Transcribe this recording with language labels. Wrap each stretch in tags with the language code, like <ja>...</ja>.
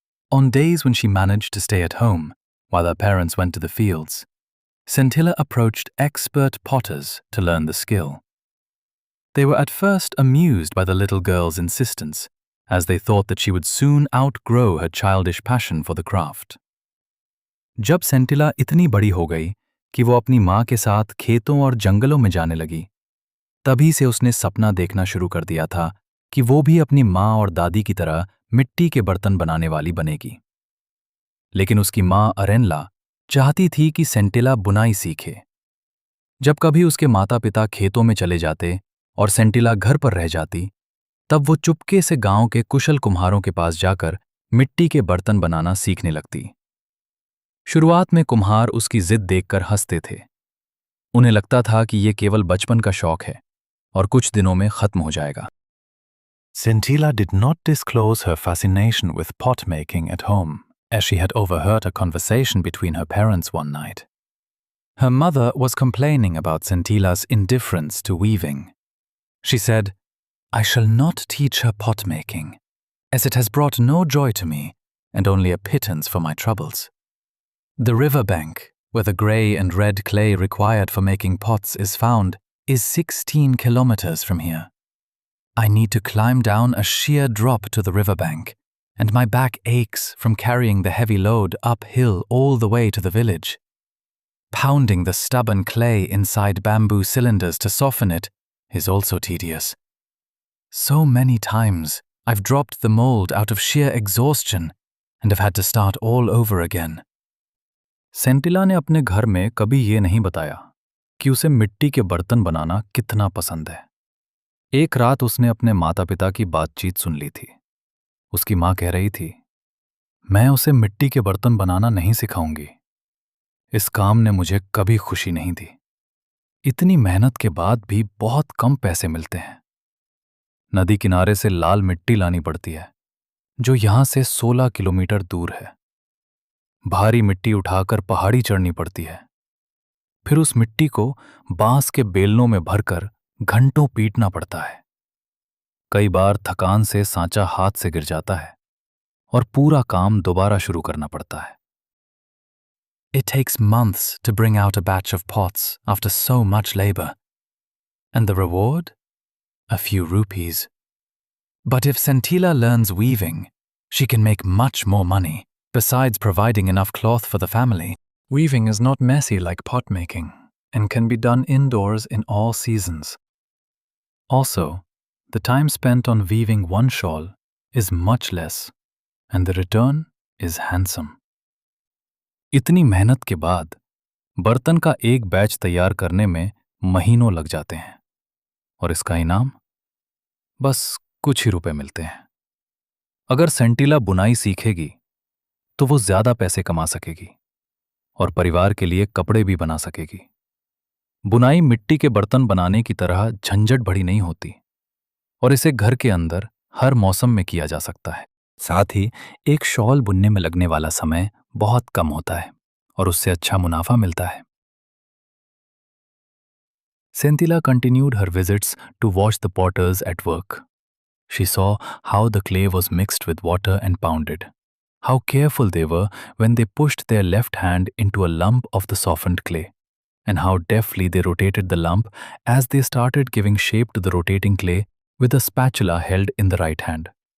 <en>On days when she managed to stay at home, while her parents went to the fields, Centilla approached expert potters to learn the skill. They were at first amused by the little girl's insistence, as they thought that she would soon outgrow her childish passion for the craft.</en> <hi>जब सेंटिला इतनी बड़ी हो गई कि वो अपनी माँ के साथ खेतों और जंगलों में जाने लगी, तभी से उसने सपना देखना शुरू कर दिया था कि वो भी अपनी माँ और दादी की तरह मिट्टी के बर्तन बनाने वाली बनेगी। लेकिन उसकी माँ अरेनला चाहती थी कि सेंटिला बुनाई सीखे। जब कभी उसके माता पिता खेतों में चले जाते और सेंटिला घर पर रह जाती, तब वो चुपके से गांव के कुशल कुम्हारों के पास जाकर मिट्टी के बर्तन बनाना सीखने लगती। शुरुआत में कुम्हार उसकी जिद देखकर हंसते थे। उन्हें लगता था कि ये केवल बचपन का शौक है और कुछ दिनों में खत्म हो जाएगा।</hi> <en>Centilla did not disclose her fascination with pot making at home, as she had overheard a conversation between her parents one night. Her mother was complaining about Centilla's indifference to weaving. She said, "I shall not teach her pot making, as it has brought no joy to me and only a pittance for my troubles. The river bank, where the grey and red clay required for making pots is found, is 16 kilometers from here. I need to climb down a sheer drop to the riverbank, and my back aches from carrying the heavy load uphill all the way to the village. Pounding the stubborn clay inside bamboo cylinders to soften it is also tedious. So many times I've dropped the mold out of sheer exhaustion and have had to start all over again."</en> <hi>सेंटिला ने अपने घर में कभी ये नहीं बताया कि उसे मिट्टी के बर्तन बनाना कितना पसंद है। एक रात उसने अपने माता पिता की बातचीत सुन ली थी। उसकी माँ कह रही थी, "मैं उसे मिट्टी के बर्तन बनाना नहीं सिखाऊंगी। इस काम ने मुझे कभी खुशी नहीं दी। इतनी मेहनत के बाद भी बहुत कम पैसे मिलते हैं। नदी किनारे से लाल मिट्टी लानी पड़ती है, जो यहां से 16 किलोमीटर दूर है। भारी मिट्टी उठाकर पहाड़ी चढ़नी पड़ती है। फिर उस मिट्टी को बांस के बेलनों में भरकर घंटों पीटना पड़ता है। कई बार थकान से सांचा हाथ से गिर जाता है और पूरा काम दोबारा शुरू करना पड़ता है।</hi> <en>It takes months to bring out a batch of pots after so much labor. And the reward? A few rupees. But if Centilla learns weaving, she can make much more money, besides providing enough cloth for the family. Weaving is not messy like pot making and can be done indoors in all seasons. Also, the time spent on weaving one shawl is much less, and the return is handsome.</en> <hi>इतनी मेहनत के बाद बर्तन का एक batch तैयार करने में महीनों लग जाते हैं और इसका इनाम बस कुछ ही रुपए मिलते हैं। अगर सेंटिला बुनाई सीखेगी तो वो ज्यादा पैसे कमा सकेगी और परिवार के लिए कपड़े भी बना सकेगी। बुनाई मिट्टी के बर्तन बनाने की तरह झंझट भरी नहीं होती और इसे घर के अंदर हर मौसम में किया जा सकता है। साथ ही एक शॉल बुनने में लगने वाला समय बहुत कम होता है और उससे अच्छा मुनाफा मिलता है।</hi> <en>Centilla continued her visits to watch the potters at work. She saw how the clay was mixed with water and pounded, how careful they were when they pushed their left hand into a lump of the softened clay, and how deftly they rotated the lump as they started giving shape to the rotating clay with a spatula held in the right hand.</en>